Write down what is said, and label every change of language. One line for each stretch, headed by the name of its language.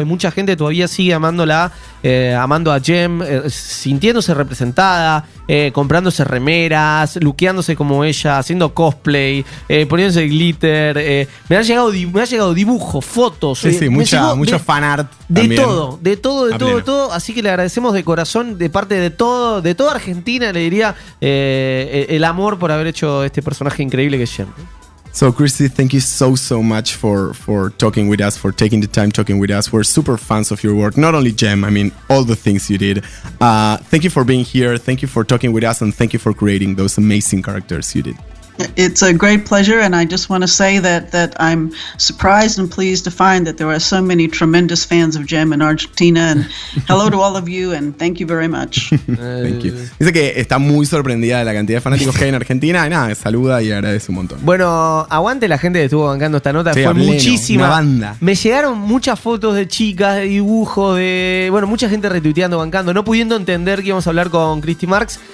Spanish: Hay mucha gente todavía sigue amándola, amando a JEM, sintiéndose representada, comprándose remeras, luqueándose como ella, haciendo cosplay, poniéndose glitter. Me ha llegado dibujos, fotos. Sí, mucho fanart. De todo. Así que le agradecemos de corazón, de parte de toda Argentina, le diría, el amor por haber hecho este personaje increíble que es JEM.
English: So, Christy, thank you so much for talking with us, for taking the time talking with us. We're super fans of your work, not only JEM, I mean, all the things you did. Thank you for being here, thank you for talking with us, and thank you for creating those amazing characters you did. It's a great pleasure, and I just want to say that I'm surprised and pleased to find that there are so many tremendous fans of JEM in Argentina, and hello to all of you, and thank you very much. Thank you.
Spanish: Dice que está muy sorprendida de la cantidad de fanáticos que hay en Argentina, y nada, saluda y agradece un montón. Bueno, aguante la gente que estuvo bancando esta nota, sí, fue pleno, muchísima. Una banda. Me llegaron muchas fotos de chicas, de dibujos, mucha gente retuiteando, bancando, no pudiendo entender que íbamos a hablar con Christy Marx.